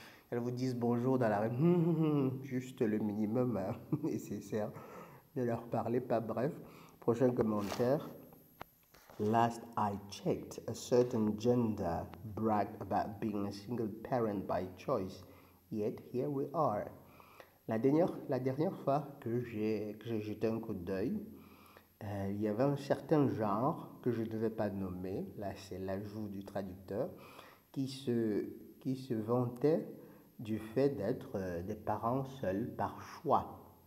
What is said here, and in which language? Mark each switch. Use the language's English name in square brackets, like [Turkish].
[French] Elles vous disent bonjour dans la rue, juste le minimum nécessaire. Ne leur parlez pas. Bref, prochain commentaire. [English] Last I checked, a certain gender bragged about being a single parent by choice. Yet here we are. [French] La dernière fois que j'ai jeté un coup d'œil, il y avait un certain genre que je ne devais pas nommer, là c'est l'ajout du traducteur, qui se vantait du fait d'être des parents seuls par choix.